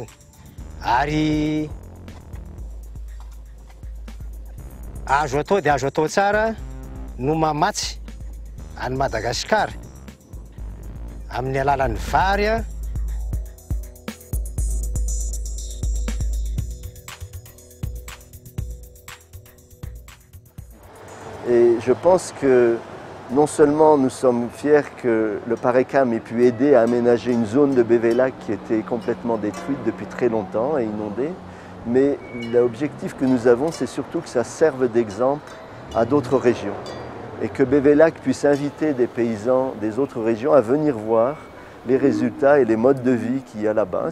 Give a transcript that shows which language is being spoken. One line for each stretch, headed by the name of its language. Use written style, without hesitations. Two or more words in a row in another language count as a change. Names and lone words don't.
Malagasy: Ary azo atao dia azo atao tsara no mamatsy any Madagasikara amin'ny alalan'ny vary
French: Et je pense que non seulement nous sommes fiers que le PARECAM ait pu aider à aménager une zone de Bévélac qui était complètement détruite depuis très longtemps et inondée, mais l'objectif que nous avons, c'est surtout que ça serve d'exemple à d'autres régions et que Bévélac puisse inviter des paysans des autres régions à venir voir les résultats et les modes de vie qu'il y a là-bas.